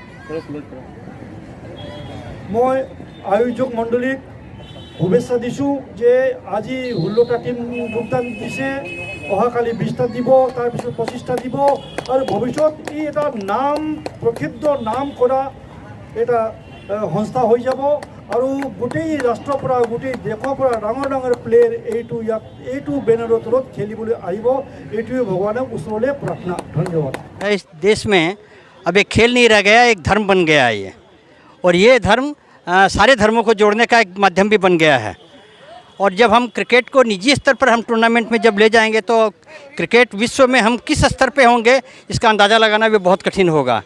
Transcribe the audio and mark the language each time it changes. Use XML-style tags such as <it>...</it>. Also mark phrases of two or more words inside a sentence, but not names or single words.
<as>মই আয়োজক মণ্ডলীক শুভেচ্ছা দিছোঁ যে আজি 16টা টিম যোগদান দিছে, অহাকালি 20টা দিব, তাৰপিছত 25টা দিব, আৰু ভৱিষ্যত ই এটা নাম প্ৰসিদ্ধ নাম কৰা এটা সংস্থা হৈ যাব। আৰু গোটেই ৰাষ্ট্ৰৰ পৰা, গোটেই দেশৰ পৰা ডাঙৰ ডাঙৰ প্লেয়াৰ এইটো বেনাৰৰ তলত খেলিবলৈ আহিব, এইটোৱে ভগৱানৰ ওচৰলৈ প্ৰাৰ্থনা। ধন্যবাদ।</as> <hi>इस देश में अब एक खेल नहीं रह गया, एक धर्म बन गया है ये, और ये धर्म सारे धर्मों को जोड़ने का एक माध्यम भी बन गया है। और जब हम क्रिकेट को निजी स्तर पर हम टूर्नामेंट में जब ले जाएंगे तो क्रिकेट विश्व में हम किस स्तर पे होंगे इसका अंदाज़ा लगाना भी बहुत कठिन होगा।</hi>